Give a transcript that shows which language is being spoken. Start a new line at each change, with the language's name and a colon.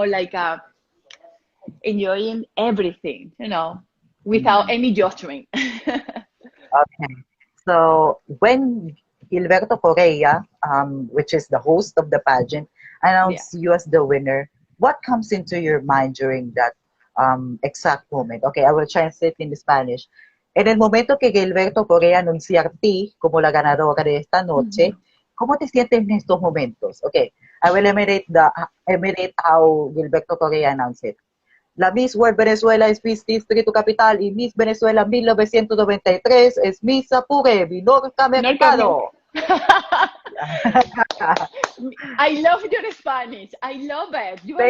English: like enjoying everything, without mm. any judgment. Okay. So when Gilberto Correa, which is the host of the pageant, Yeah. announced you as the winner, what comes into your mind during that exact moment? Okay, I will translate in Spanish.
Spanish: En el momento que Gilberto Correa anuncia a ti como la ganadora de esta noche, Mhm. ¿cómo te sientes en estos momentos?
English: Okay, I will emirate how Gilberto Correa announced it.
Spanish: La Miss World Venezuela es Miss Distrito Capital y Miss Venezuela 1993 es Miss Apure, Minorka Minorka Mercado.
English: I love your Spanish. I love it. You are